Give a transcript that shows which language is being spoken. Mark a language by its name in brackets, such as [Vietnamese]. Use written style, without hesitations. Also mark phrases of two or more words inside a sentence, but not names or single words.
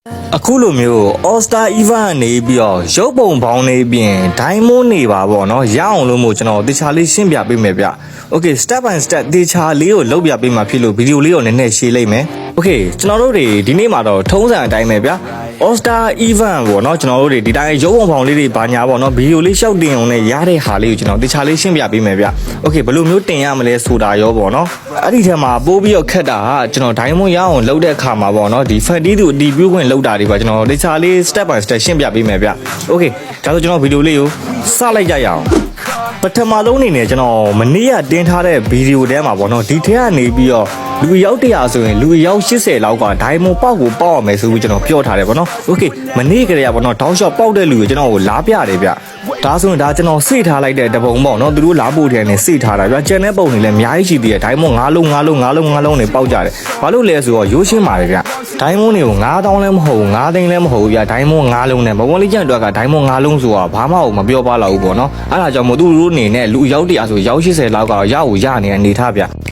[Burmese] အခုလိုမျိုး All Star Event နေပြီးတော့ရုပ်ပုံပေါင်းနေပြင် Diamond နေပါပေါ့နော်ရအောင်လို့မို့ကျွန်တော်တေချာလေးရှင်းပြပေးမယ်ဗျ Okay [English] step by step [Burmese] တေချာလေးကိုလုပ်ပြပေးမှာဖြစ်လို့ဗီဒီယိုလေးကိုနည်းနည်းရှင်းလိုက်မယ် Okay ကျွန်တော်တို့တွေဒီနေ့မှာတော့ထုံးစံအတိုင်းပဲဗျ All Star Event ပေါ့နော်ကျွန်တော် တို့တွေဒီတိုင်းရုပ်ပုံပေါင်းလေးတွေဘာညာပေါ့နော်ဗီဒီယိုလေးရှောက်တင်အောင်နဲ့ရတဲ့ဟာလေးကိုကျွန်တော်တေချာလေးရှင်းပြပေးမယ်ဗျ Okay ဘယ်လိုမျိုးတင်ရမလဲဆိုတာရောပေါ့နော်အဲ့ဒီထဲမှာပိုးပြီးတော့ခက်တာကကျွန်တော် Diamond ရအောင်လုပ်တဲ့အခါ မှာပေါ့နော်ဒီ Fanty သူအတီးပြုခွင့်လုပ်တာတွေပါကျွန်တော်တေချာလေး [English] step by step [Burmese] ရှင်းပြပေးမယ်ဗျ Okay ဒါဆိုကျွန်တော်ဗီဒီယိုလေးကိုစလိုက်ကြရအောင်ပထမဆုံးအနေနဲ့ကျွန် တော်မနေ့ကတင်ထားတဲ့ဗီဒီယိုထဲမှာပေါ့နော်ဒီထဲကနေပြီးတော့လူရောက်100ဆိုရင်လူရောက်80လောက်က Diamond ပေါက်ကိုပေါက် အောင်မယ်ဆိုပြီးကျွန်တော်ပြောထားတယ်ပေါ့နော် Okay မနေ့ကလေးကပေါ့နော်တောင်းလျှောက်ပေါက်တဲ့လူကိုကျွန်တော်ကိုလာပြတယ်ဗျဒါဆိုရင်ဒါကျွန်တော်စိတ်ထားလိုက်တဲ့တပုံပေါ့နော်သူတို့လာဖို့ထဲနဲ့စိတ်ထားတာဗျကျန်တဲ့ပုံတွေလည်းအများကြီးရှိသေးတယ် Diamond 5လုံးတွေပေါက်ကြတယ်ဘာလို့လဲဆိုတော့ရိုးရှင်းပါတယ်ဗျ Diamond တွေကို9000လည်းမဟုတ်ဘူး9သိန်းလည်းမဟုတ်ဘူးဗျ Diamond 5လုံးနဲ့ဘဝလေးကျန်အတွက်က Diamond 5လုံးဆိုတာဘာမှမပြောပါတော့ဘူးပေါ့နော်အဲ့ဒါကြောင့်မို့သူတို့အနေနဲ့လူရောက်100ဆိုရောက်80လောက်ကရဖို့ရနေတဲ့အနေထားဗျ